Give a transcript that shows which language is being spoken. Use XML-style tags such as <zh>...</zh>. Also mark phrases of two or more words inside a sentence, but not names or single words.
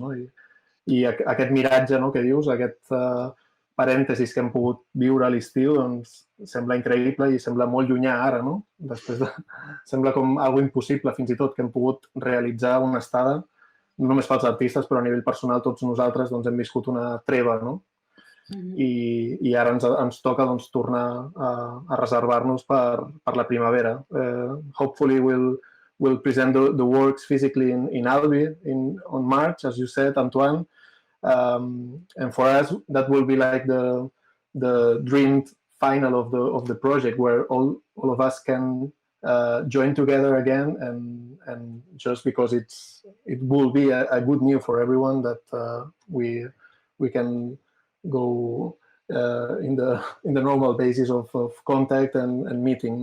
<ca>I aquest miratge que dius, aquest parèntesis que hem pogut viure a l'estiu, sembla increïble i sembla molt llunyà ara, sembla com algo impossible fins i tot que hem pogut realitzar una estada no només pels artistes, però a nivell personal tots nosaltres doncs, hem viscut una treva, no? I ara ens toca doncs, tornar a reservar-nos per la primavera.</ca> <en>Hopefully we'll present the works physically in Albi on March, as you said, Antoine. And for us, that will be like the dreamed final of the project, where all of us can join together again, and just because it will be a good news for everyone that we can go in the normal basis of contact and meeting.</en>